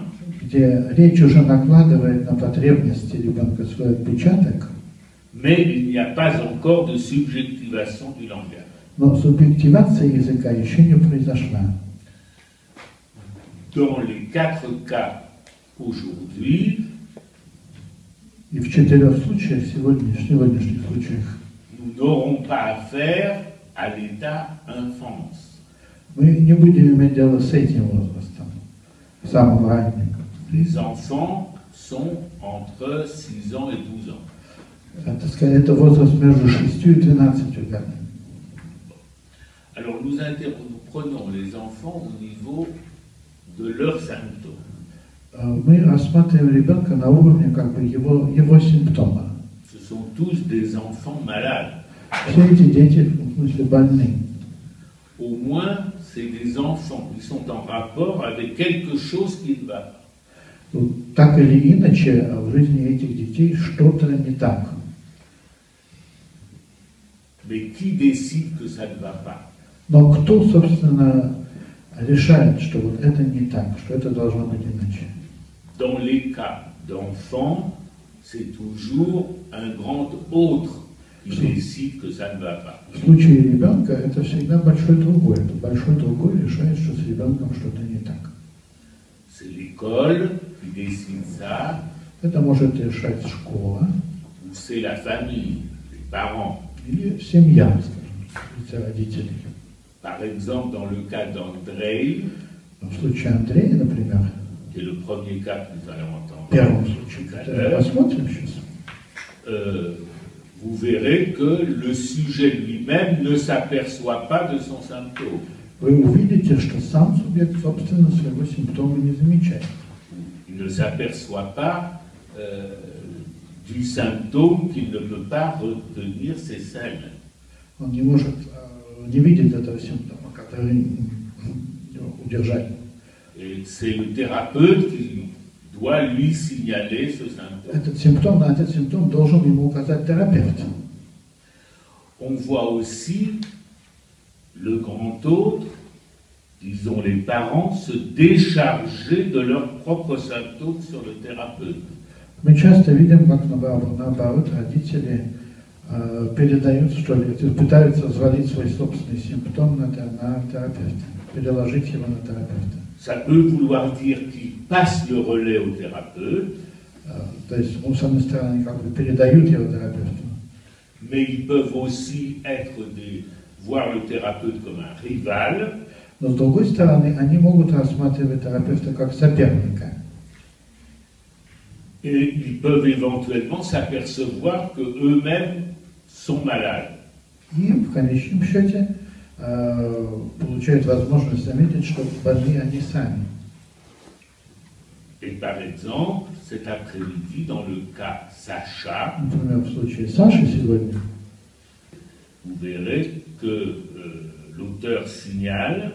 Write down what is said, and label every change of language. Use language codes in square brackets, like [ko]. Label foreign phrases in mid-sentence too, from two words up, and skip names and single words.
[ru] где речь уже накладывает на потребности ребенка свой отпечаток, [fr] mais il n'y a pas encore de subjectivation du langage. [ru] но субъективация языка еще не произошла. [fr] Dans les 4 cas aujourd'hui, [ru] И в 4 случаях, сегодняшних случаях, [fr] nous n'aurons pas affaire à l'état enfance. [ru] мы не будем иметь дело с этим возрастом, самым ранним. [fr] Les enfants sont entre 6 ans et 12 ans. [ru] Это возраст между 6 и 12 годами. [fr] Alors nous prenons les enfants au niveau de leurs symptômes. [ru] Мы рассматриваем ребенка на уровне как бы его симптома. [fr] Ce sont tous des enfants malades. [ru] Все эти дети, в смысле, больны. [fr] Au moins, c'est des enfants qui sont en rapport avec quelque chose qui ne va pas. [ru] Так или иначе, в жизни этих детей что-то не так. [fr] Mais qui décide que ça ne va pas? [ru] Но кто, собственно, решает, что вот это не так, что это должно быть иначе? [fr] Dans les cas d'enfants, c'est toujours un grand autre qui décide que ça ne va pas. [ru] В случае ребенка это всегда большой другой. Это большой другой решает, что с ребенком что-то не так. [fr] C'est l'école qui décide ça. [ru] Это может решать школа. [fr] Ou c'est la famille, les parents. [ru] Или семья, скажем, родители. [fr] Par exemple, dans le cas d'Andrei, [ru] В случае Андрея, например, [fr] qui est le premier cas que nous allons entendre, [ru] в первом случае, посмотрим сейчас. [fr] Vous verrez que le sujet lui-même ne s'aperçoit pas de son symptôme. [ru] Вы увидите, что сам субъект, собственно, своего симптома не замечает. [fr] Il ne s'aperçoit pas du symptôme qu'il ne peut pas retenir ses selles. [ru] Он не может, не видит этого симптома, который удержать. [fr] Et c'est le thérapeute qui doit lui signaler ce symptôme. [ru] Этот симптом должен ему указать терапевт. [fr] On voit aussi le grand autre, disons les parents, se décharger de leurs propres symptômes sur le thérapeute. [ru] Мы часто видим, как наоборот родители передают, что ли, пытаются взвалить свой собственный симптом на терапевта, переложить его на терапевта. [fr] Ça peut vouloir dire qu'ils passent le relais au thérapeute, [ru] То есть, с одной стороны, они как бы передают его терапевту, [fr] mais ils peuvent aussi voir le thérapeute comme un rival. [ru] но с другой стороны, они могут рассматривать терапевта как соперника. [fr] Et ils peuvent éventuellement s'apercevoir qu'eux-mêmes sont malades. [ru] И в конечном счете получают возможность заметить, что больны они сами. [fr] Et par exemple, cet après-midi, dans le cas Sacha, [ru] Например, в случае Саши сегодня, [fr] vous verrez que l'auteur signale